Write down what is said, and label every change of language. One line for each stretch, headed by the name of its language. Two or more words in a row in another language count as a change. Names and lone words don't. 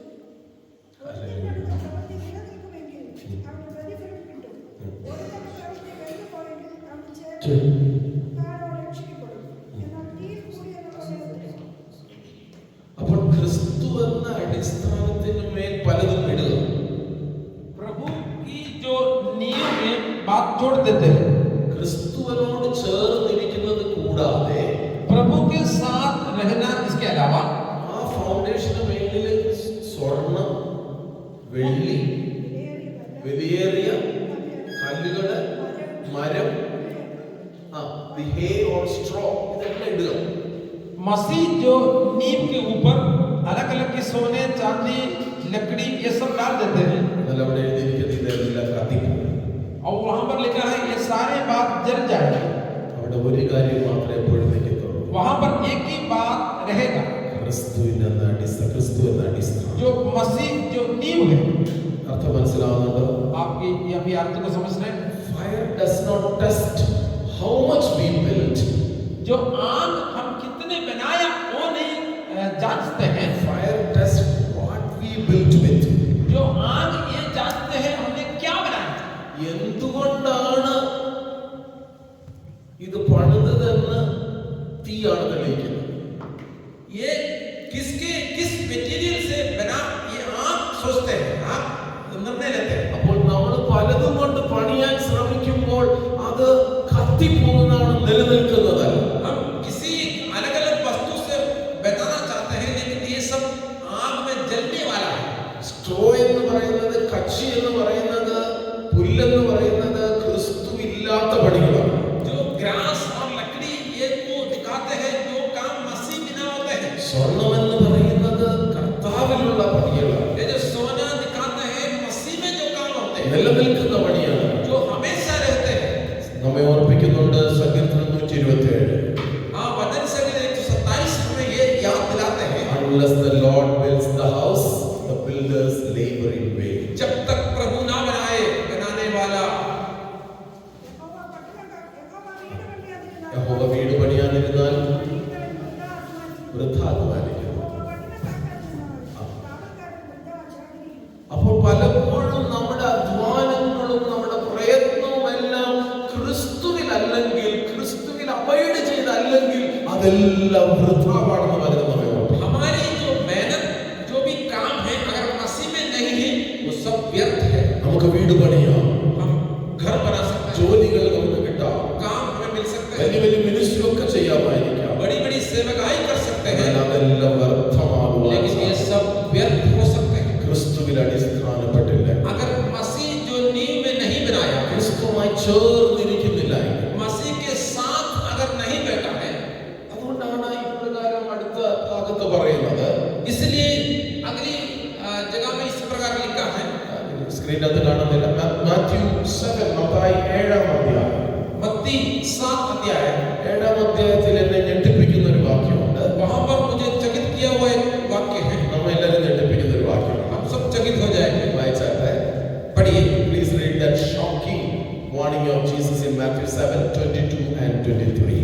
Malayalam: ഒരുത്തന്റെ പ്രവൃത്തി നിലനിൽക്കുമെങ്കിൽ അവന് പ്രതിഫലം കിട്ടും. ഒരുത്തന്റെ പ്രവൃത്തി വെന്തുപോയെങ്കിൽ അവന് ചേർന്ന് രക്ഷിക്കപ്പെടും. എന്നാൽ തീയിൽ കൂടിയെന്ന് അപ്പോൾ ക്രിസ്തു എന്ന അടിസ്ഥാനത്തിന് മേൽ പലതും ഇടുക.
Hindi: प्रभु की जो नींव में बात जोड़ देते हैं,
Malayalam: ക്രിസ്തുവിനോട് ചേർന്നിരിക്കുന്നത് കൂടാതെ
Hindi: प्रभु के साथ रहना, इसके अलावा
Malayalam: ആ ഫൗണ്ടേഷന് മേലിൽ സ്വർണം, വെള്ളി, വിലയേറിയ കല്ലുകള്, മരം,
English: the hay or straw,
Malayalam: ഇതെല്ലാം ഇടുക.
Hindi: मसीह जो नींव के ऊपर अलग अलग के सोने, चांदी, लकड़ी ये सब डाल देते हैं,
Malayalam: എന്നാൽ അവിടെ എഴുതിയിരിക്കുന്നത് ഇതെല്ലാം കത്തിക്കും.
Hindi: और वहां पर लिखा है ये सारे बात जल जाएंगे।
Malayalam: അവിടെ ഒരു കാര്യം മാത്രമേ എപ്പോഴും നിൽക്കത്തുള്ളൂ.
Hindi: वहां पर एक ही बात रहेगा,
Malayalam: ക്രിസ്തു എന്ന അടിസ്ഥാനം.
Hindi: जो मसीह जो नींव है।
Malayalam: അർത്ഥം മനസ്സിലാവുന്നുണ്ടോ?
Hindi: आपकी ये अभी अर्थ को समझ रहे हैं?
English: Fire does not test how much we built.
Hindi: जो आग हम कितने बनाया वो नहीं जांचते हैं,
English: Fire tests what we built with.
Hindi: जो आग ये जांचते हैं हमने क्या बनाया।
Malayalam: എന്തുകൊണ്ടാണ് ഇത് പണിതതെന്ന് തീയാണ് തെളിയിക്കുന്നത്.
Hindi: ये किस मटेरियल से बना ये आग सोचते हैं, आग निर्णय लेते हैं।
Malayalam: അപ്പോൾ നമ്മൾ പലതും കൊണ്ട് പണിയാൻ ശ്രമിക്കുമ്പോൾ അത് കത്തിപ്പോകുന്നതാണ്, നിലനിൽക്കുന്നതല്ല.
Hindi: हम किसी अलग अलग वस्तु से बनाना चाहते हैं, लेकिन ये सब आग में जलने वाला है।
Malayalam: സ്ട്രോ എന്ന് പറയുന്നത്, കച്ചി എന്ന് പറയുന്നത്, പുല്ലെന്ന് പറയുന്നത് ക്രിസ്തു ഇല്ലാത്ത പണികളാണ്.
Hindi: जो ग्रास और लकड़ी ये को दिखाते हैं जो काम मसीह बिना होते हैं।
Malayalam: സ്വർണം എന്ന് പറയുന്നത് കർത്താവിലുള്ള പണികളാണ്,
Hindi: ये जो सोना दिखाते हैं मसीह में जो काम होते हैं,
Malayalam: നിലനിൽക്കുന്ന പണിയാണ്.
Hindi: जो हमेशा रहते हैं।
Malayalam: നമ്മെ ഓർപ്പിക്കുന്നുണ്ട് സങ്കീർത്തനം 127.
Hindi: हाँ, वचन संहिता 127 हमें ये याद दिलाते हैं,
English: Unless the Lord builds the house, the builders labor in vain.
Hindi: जब तक प्रभु ना बनाए बनाने वाला।
Malayalam: യഹോവ വീട് പണിയാതിരുന്നാൽ വൃഥാ അധ്വാനിക്കുന്നു. അപ്പോൾ പലപ്പോഴും നമ്മുടെ അധ്വാനങ്ങളും നമ്മുടെ പ്രയത്നവും എല്ലാം ക്രിസ്തുവിലല്ലെങ്കിൽ, ക്രിസ്തുവിൽ അബൈഡ് ചെയ്തല്ലെങ്കിൽ അതെല്ലാം വൃഥാവാണെന്ന് വചനം നമ്മെ ഓർമ്മിപ്പിക്കുന്നു.
Hindi: हमारी जो मेहनत जो भी काम है अगर मसीह में नहीं है वो सब व्यर्थ है।
Malayalam: നമുക്ക് വീട് പണിയാം,
Hindi: हम घर बना सकते हैं,
Malayalam: ജോലികൾ നമുക്ക് കിട്ടാം,
Hindi: काम हमें मिल सकते हैं,
Malayalam: വലിയ വലിയ മിനിസ്ട്രി ഒക്കെ ചെയ്യാമായിരിക്കാം.
Hindi: बड़ी बड़ी सेवकाई कर सकते हैं,
Malayalam: എന്നാൽ അതെല്ലാം വ്യർത്ഥമാകുവാൻ
Hindi: लेकिन ये सब व्यर्थ हो सकते हैं
Malayalam: ക്രിസ്തുവിൽ അടിസ്ഥാനപ്പെട്ടില്ല,
Hindi: अगर मसीह जो नींव में नहीं बनाया,
Malayalam: ക്രിസ്തുവുമായി ചേർന്നിരിക്കുന്നില്ല.
Hindi: मसीह के साथ अगर नहीं बैठा है।
Malayalam: അതുകൊണ്ടാണ് ഇപ്രകാരം അടുത്ത ഭാഗത്ത് പറയുന്നത്.
Hindi: इसलिए अगली जगह में इस प्रकार लिखा है,
Malayalam: സ്ക്രീനകത്ത് കാണുന്നില്ല. മാത്യു 7, മത്തായി 7-ാം അധ്യായം.
Hindi: मत्ती 7 अध्याय,
Malayalam: 7-ാം അധ്യായത്തിൽ എന്നെ ഞെട്ടിപ്പിക്കുന്ന ഒരു വാക്യമുണ്ട്.
Hindi: वहां पर मुझे चकित किया हुआ एक वाक्य है,
Malayalam: നമ്മളെല്ലാവരും ഞെട്ടിപ്പിക്കുന്ന ഒരു വാക്യമാണ്.
Hindi: हम सब चकित हो जाएंगे।
Malayalam: വായിച്ചാട്ടെ.
Hindi: पढ़िए,
English: Please read that shocking warning of Jesus in Matthew 7:22 and 23.